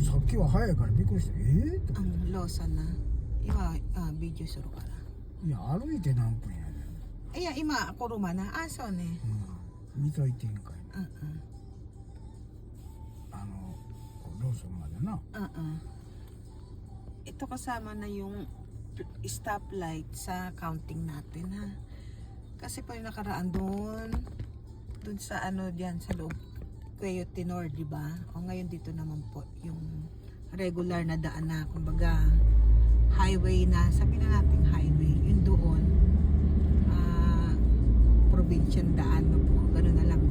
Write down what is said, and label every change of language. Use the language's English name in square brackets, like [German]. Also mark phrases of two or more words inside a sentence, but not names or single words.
[Japanese] きは早いからびっくりした。とか。ローソンな。今、ビデオするから。いや、歩いて何分やねん。いや、今、車な。そうね。見といてんかい。うんうん。ローソンまでな。 [Filipino] Ito kasama na yung stoplight sa counting natin ha. Kasi po yung nakaraan doon sa ano diyan sa loob Cuyo Tenor, di ba? O ngayon dito naman po yung regular na daan na, kumbaga highway na, sabi na natin highway, yung doon provincial daan na po, gano'n na lang.